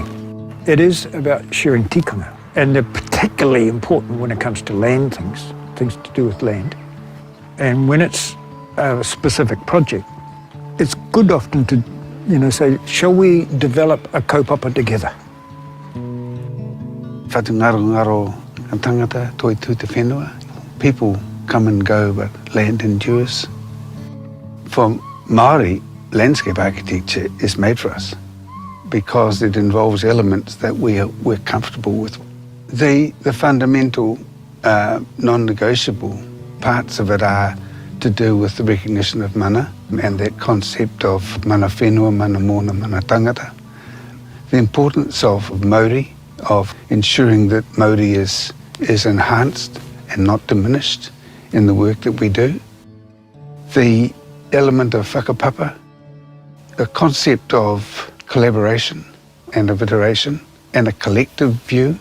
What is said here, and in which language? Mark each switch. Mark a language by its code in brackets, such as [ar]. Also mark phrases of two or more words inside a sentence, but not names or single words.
[en] It is about sharing tikanga, and they're particularly important when it comes to land things to do with land. And when it's a specific project, it's good often to, you know, say, shall we develop a kaupapa together? [mi] Whatungaro tangata toi tu te whenua. [en] People come and go, but land endures. For Māori, landscape architecture is made for us because it involves elements that we're comfortable with. The fundamental non-negotiable parts of it are to do with the recognition of mana and that concept of [mi] mana whenua, mana mōna, mana tangata. [en] The importance of Māori, of ensuring that Māori is enhanced and not diminished in the work that we do. The element of whakapapa, the concept of collaboration and of iteration and a collective view.